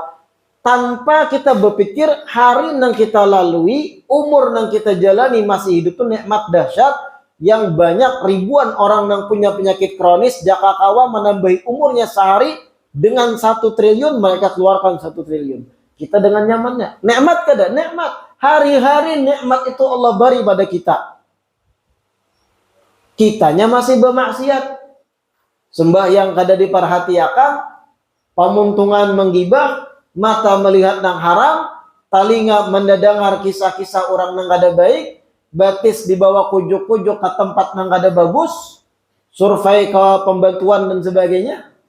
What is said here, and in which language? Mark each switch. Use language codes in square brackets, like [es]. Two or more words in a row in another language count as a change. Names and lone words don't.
[id] Tanpa kita berpikir hari yang kita lalui, umur yang kita jalani masih hidup itu nikmat dahsyat. Yang banyak ribuan orang yang punya penyakit kronis jakakawa menambahi umurnya sehari dengan 1 triliun, mereka keluarkan 1 triliun. Kita dengan nyamannya. [bjn] Nikmat kada? Nikmat. [id] Hari-hari nikmat itu Allah beri pada kita. Kitanya masih bermaksiat. [bjn] Sembahyang kada diperhatiakan, pamuntungan menggibah, mata melihat nang haram, telinga mendengar kisah-kisah orang nang kada baik, batis dibawa kujuk-kujuk ke tempat nang kada bagus, survei ke pembantuan dan sebagainya.